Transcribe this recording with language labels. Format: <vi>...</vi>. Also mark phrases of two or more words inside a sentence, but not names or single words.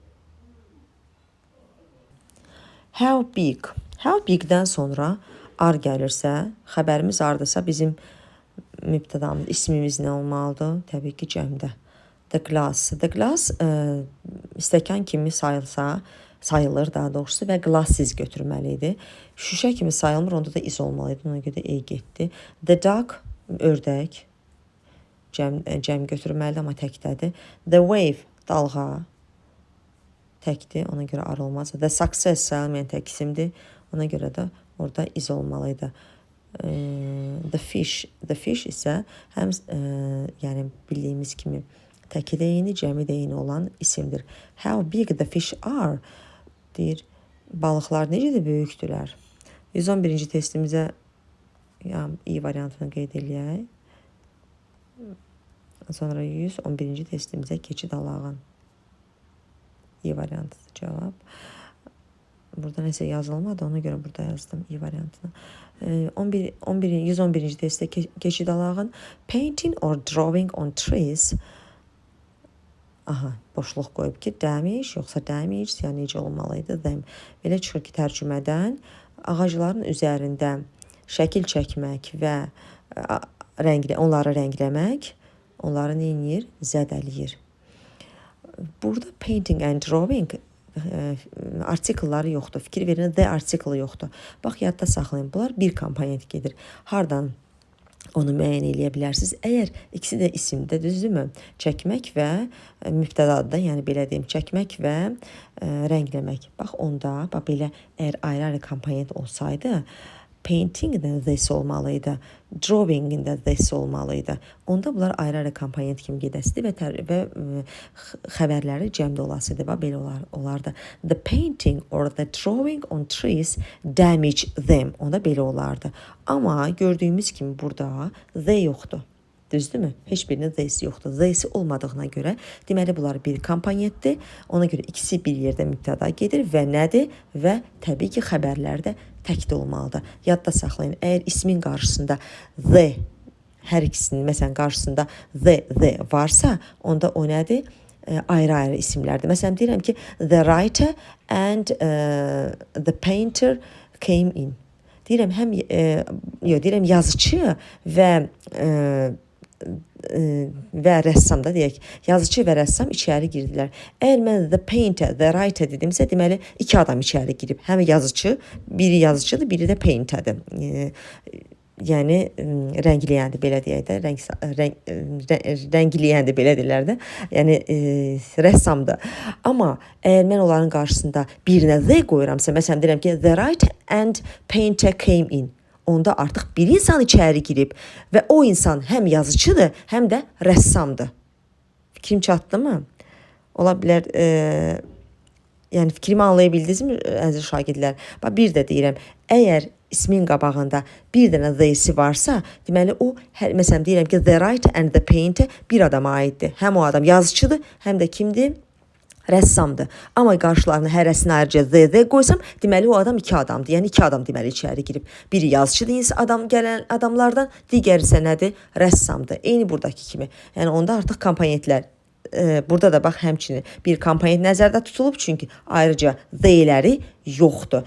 <en>How big? How big-</en> <az>dən sonra R gəlirsə, xəbərimiz R-dırsa bizim mübtədamız, ismimiz nə olmalıdır? Təbii ki, cəmdə.</az> <en>The glass. The glass</en> <az>stəkan kimi sayılır daha doğrusu və glasses götürməli idi. Şüşə kimi sayılmır, onda da iz olmalıydı. Ona görə E getdi.</az> <en>The duck,</en> <az>ördək. Cəm götürməlidir, amma təkdədir.</az> <en>The wave,</en> <az>dalğa. Təkdir, ona görə R olmaz.</az> <en>The success</en> <az>sayılmayan tək isimdir. Ona görə də orada iz olmalıydı.</az> <en>The fish</en> <az>isə həm yəni bildiyimiz kimi təki deyini, cəmi deyini olan isimdir.</az> <en>How big the fish are?</en> <az>Deyir, balıqlar necə də böyükdülər. 111-ci testimizə i variantını qeyd eləyək. Sonra 111-ci testimizə keçid alağın. I variantıdır cavab. Burada nəsə yazılmadı, ona görə burada yazdım i variantını. 111-ci testdə keçid alağın.</az> <en>Painting or drawing on trees.</en> <az>Aha, boşluq qoyub ki, damage, yoxsa damage, yəni necə olmalıydı?</az> <en>Them.</en> <az>Belə çıxır ki, tərcümədən ağacların üzərində şəkil çəkmək və onları rəngləmək onları neyinir? Zədəliyir. Burada</az> <en>painting and drawing</en> <az>artikelları yoxdur. Fikir verin,</az> <en>the article</en> <az>yoxdur. Bax, yadda saxlayın. Bunlar bir komponent gedir. Hardan onu müəyyən eləyə bilərsiniz. Əgər ikisi də isimdə, düzdürmü? Çəkmək və mübtədadır, yəni belə deyim, çəkmək və rəngləmək. Bax, onda, belə əgər ayrı-ayrı komponent olsaydı, painting-də this olmalıydı, drawing-də this olmalıydı. Onda bunlar ayrı-ayrı komponent kimi gedəsidir və xəbərləri cəmdə olasıdır. Belə olardı.</az> <en>The painting or the drawing on trees damage them.</en> <az>Onda belə olardı. Amma gördüyümüz kimi burada they yoxdur. Düzdürmü? Heç birinin they'si yoxdur. They'si olmadığına görə deməli bunlar bir komponentdir. Ona görə ikisi bir yerdə mübtəda gedir və nədir? Və təbii ki, xəbərlər də təkdə olmalıdır. Yadda saxlayın. Əgər ismin qarşısında the, hər ikisinin məsələn qarşısında the varsa, onda o nədir? Ayrı-ayrı isimlərdir. Məsələn, deyirəm ki,</az> <en>the writer and the painter came in.</en> <az>Deyirəm yazıcı və rəssam da deyək, yazıcı və rəssam içəri girdilər. Əgər mən the painter, the writer dedimsə, deməli 2 adam içəri girib. Həm yazıcı, biri yazıcıdır, biri də painterdir. yəni rəngləyəndir, belə deyək də, rəngləyəndir, belə deyirlər də. Yəni rəssamdır. Amma əgər mən onların qarşısında birinə the qoyuramsa, məsələn deyirəm ki,</az> <en>the writer and painter came in.</en> <az>Onda artıq bir insan içəri girib və o insan həm yazıcıdır, həm də rəssamdır. Fikrim çatdımı? Ola bilər, yəni fikrimi anlaya bildinizmi əziz şagirdlər? Bax bir də deyirəm, əgər ismin qabağında bir dənə the-si varsa, deməli o məsələn deyirəm ki,</az> <en>the writer and the painter</en> <az>bir adama aiddir. Həm o adam yazıcıdır, həm də kimdir? Rəssamdır. Amma qarşılarına hərəsini ayrıca the qoysam, deməli o adam iki adamdır. Yəni iki adam deməli içəri girib. Biri yazıcıdır, gələn adamlardan, digəri isə nədir? Rəssamdır. Eyni buradakı kimi. Yəni onda artıq komponentlər burada da bax həmçinin bir komponent nəzərdə tutulub, çünki ayrıca the-ləri yoxdur.</az>